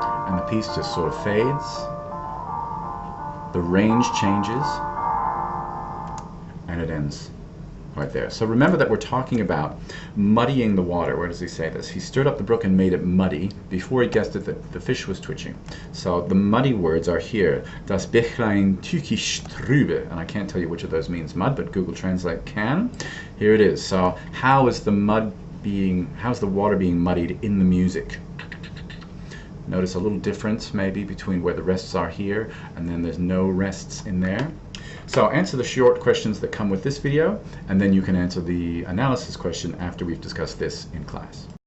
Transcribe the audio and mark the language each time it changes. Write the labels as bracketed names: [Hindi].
[English] And the piece just sort of fades. The range changes. And it ends right there. So remember that we're talking about muddying the water. Where does he say this? He stirred up the brook and made it muddy. Before he guessed it, the fish was twitching. So the muddy words are here. [German] Das Bächlein tückisch trübe. [English] And I can't tell you which of those means mud, but Google Translate can. Here it is. So how's the water being muddied in the music? Notice a little difference maybe between where the rests are here and then there's no rests in there. So answer the short questions that come with this video, and then you can answer the analysis question after we've discussed this in class.